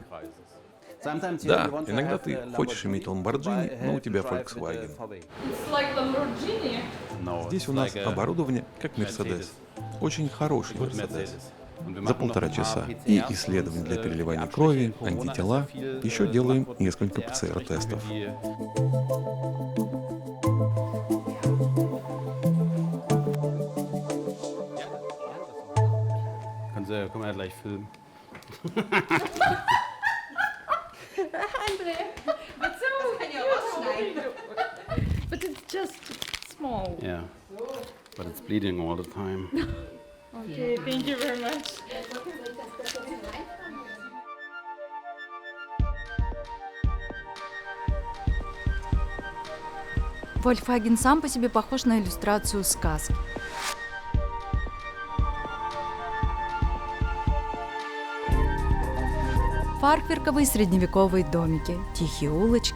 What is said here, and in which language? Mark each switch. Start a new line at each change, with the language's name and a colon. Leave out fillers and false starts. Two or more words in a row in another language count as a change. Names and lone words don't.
Russian: Да, иногда ты хочешь иметь Lamborghini, но у тебя Volkswagen. Здесь у нас оборудование как Mercedes. Очень хороший Mercedes. За 1,5 часа. И исследования для переливания крови, антитела. Еще делаем несколько ПЦР-тестов.
German: Können wir gleich filmen.
English: André, but it's just small. Yeah, but it's bleeding all the time. Okay, thank you very much.
Russian: Volkswagen сам по себе похож на иллюстрацию сказки. Фахверковые средневековые домики, тихие улочки.